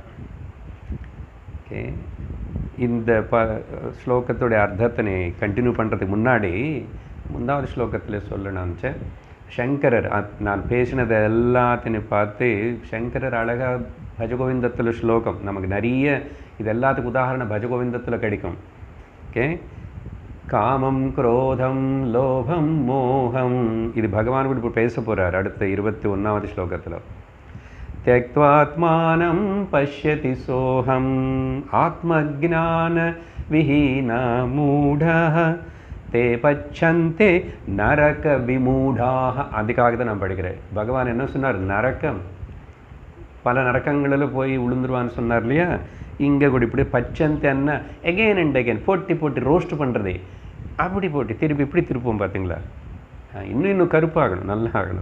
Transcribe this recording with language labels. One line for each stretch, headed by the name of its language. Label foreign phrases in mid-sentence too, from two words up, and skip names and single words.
Tamil: ஓகே, இந்த ஸ்லோகத்துடைய அர்த்தத்தினை கண்டினியூ பண்ணுறதுக்கு முன்னாடி 3வது ஸ்லோகத்தில் சொல்லணும்னு சங்கரர் நான் பேசினதை எல்லாத்தையும் பார்த்து சங்கரர் அழகாக பஜகோவிந்தத்தில் ஸ்லோகம் நமக்கு நிறைய இது எல்லாத்துக்கும் உதாரணம் பஜகோவிந்தத்தில் கிடைக்கும். ஓகே, காமம் குரோதம் லோபம் மோகம் இது பகவான் கூட இப்போ பேச போகிறார் அடுத்த 21வது ஸ்லோகத்தில்.
Sanskrit: त्यक्त्वात्मानं पश्यति सोऽहम् आत्मज्ञान विहीना मूढः ते पच्छन्ते नरक विमूढाः.
Tamil: அதுக்காக தான் நான் படிக்கிறேன். பகவான் என்ன சொன்னார்? நரக்கம், பல நரக்கங்களில் போய் விழுந்துருவான்னு சொன்னார் இல்லையா? இங்கே கூட இப்படி பச்சந்தி என்ன
English: again and again
Tamil: போட்டி ரோஸ்ட் பண்ணுறதே, அப்படி போட்டி திருப்பி இப்படி திருப்போம் பார்த்தீங்களா? இன்னும் கருப்பாகணும், நல்லா ஆகணும்.